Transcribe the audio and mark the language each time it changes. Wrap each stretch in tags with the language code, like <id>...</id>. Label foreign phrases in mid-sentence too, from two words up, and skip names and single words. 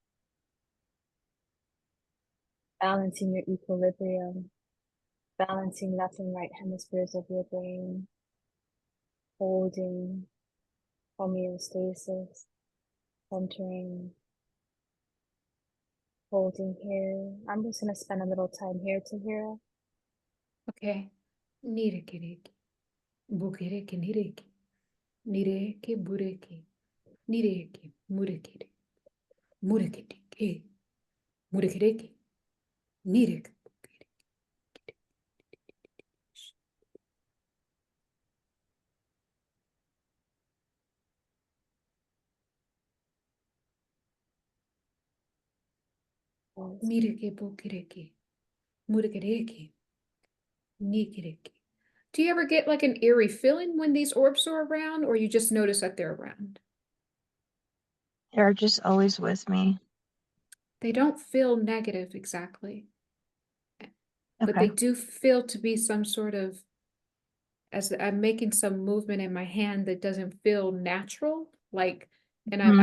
<en>balancing your equilibrium, balancing left and right hemispheres of your brain, holding homeostasis, centering, holding here. I'm just going to spend a little time here to here. okay. Nirikiriki. Bukiriki niriki. Nireki bureki. Nireki murikiri. Murikiriki. Murikiriki. Nireki. Miriki bukiriki. Murikiriki. Nikiriki. Do you ever get like an eerie feeling when these orbs are around, or you just notice that they're around? They're just always with me. They don't feel negative exactly, but Okay. they do feel to be some sort of, as I'm making some movement in my hand that doesn't feel natural, like, and I'm</en>